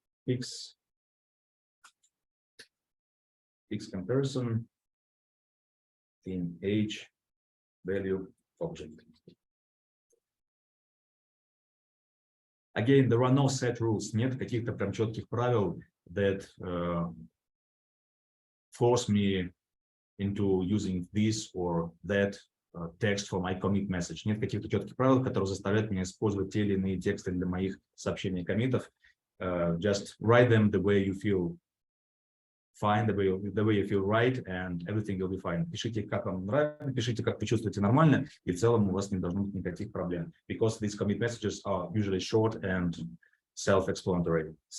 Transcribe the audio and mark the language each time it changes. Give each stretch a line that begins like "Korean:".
English: Fix comparison in H value object. Again, there are no set rules.
Russian: Нет каких-то прям четких правил
English: that force me into using this or that text for my commit message.
Russian: Нет каких-то четких правил, которые заставляют меня использовать те или иные тексты для моих сообщений коммитов.
English: Just write them the way you feel fine, the way you feel right, and everything will be fine.
Russian: Пишите, как вам нравится, пишите, как вы чувствуете нормально, и в целом у вас не должно быть никаких проблем.
English: Because these commit messages are usually short and self-explanatory.